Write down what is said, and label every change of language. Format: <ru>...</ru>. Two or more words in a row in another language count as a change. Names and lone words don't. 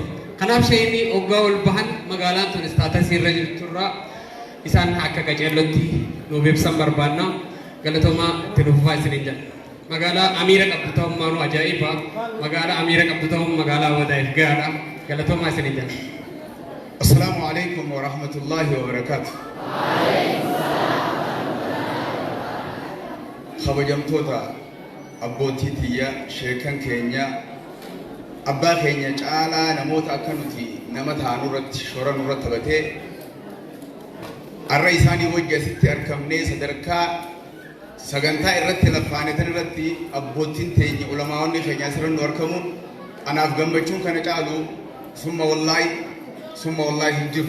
<om>Kanaaf sheekni waggaa ol bahan magaalaan tun istaatasii irra jirturraa isaan akka qaceellotti nuuf ibsan barbaanna galatoomaa itti dhufaa isiniin jedha. Magaalaa Amiira qabdu ta'ummaa nu ajaa'iba. Magaalaa Amiira qabdu ta'uun magaalaa Awwadaayif gahaadha. galatoomaa isiniin jedha.</om> <ar>السلام عليكم ورحمة الله وبركاته.</ar> <om>Kabajamtoota abbootii tiyya sheekan keenya abbaa keenya caalaa namoota akka nuti nama taanu irratti shora nurratti taphatee arra isaanii wajji asitti argamnee sadarkaa sagantaa irratti lafaanetan irratti abbootiin teenya ulamaa'onni keenya asirra nu argamuun anaaf gammachuun kana caalu summa wallaahi hin jiru.</om>